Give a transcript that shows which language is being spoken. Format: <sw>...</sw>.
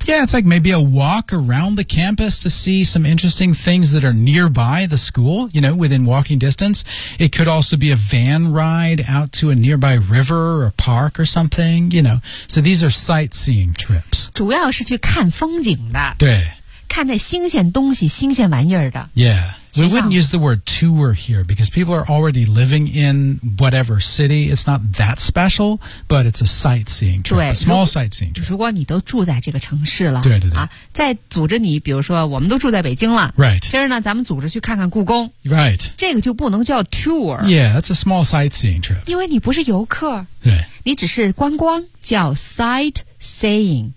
<en>Yeah, it's like maybe a walk around the campus to see some interesting things that are nearby the school, you know, within walking distance. It could also be a van ride out to a nearby river or park or something, you know. So these are sightseeing trips.</en> <zh>主要是去看风景的。对。看那新鲜东西，新鲜玩意儿的。</zh> <en>Yeah. We wouldn't use the word tour here because people are already living in whatever city. It's not that special, but it's a sightseeing trip, a small sightseeing trip.</en> <zh>如果你都住在这个城市了，对对对，啊，在组织你，比如说我们都住在北京了</zh> <en>，right.</en> <zh>今儿呢，咱们组织去看看故宫</zh> <en>，right.</en> <zh>这个就不能叫 tour.</zh> <en>Yeah, that's a small sightseeing trip.</en> <zh>因为你不是游客，对，你只是观光，叫 sightseeing.、</zh>